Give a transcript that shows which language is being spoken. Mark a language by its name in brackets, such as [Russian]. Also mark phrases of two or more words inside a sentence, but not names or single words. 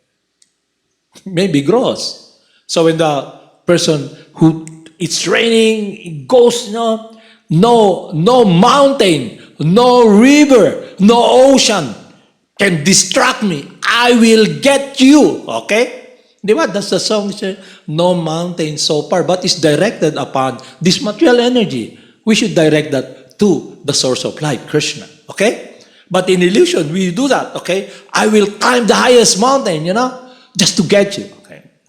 [English] Maybe gross. So when the person who, it's raining, it goes, no mountain, no river, no ocean can distract me. I will get you, okay? Di ba? That's the song, no mountain so far, but it's directed upon this material energy. We should direct that to the source of life, Krsna, okay? But in illusion, we do that, okay? I will climb the highest mountain, just to get you, okay?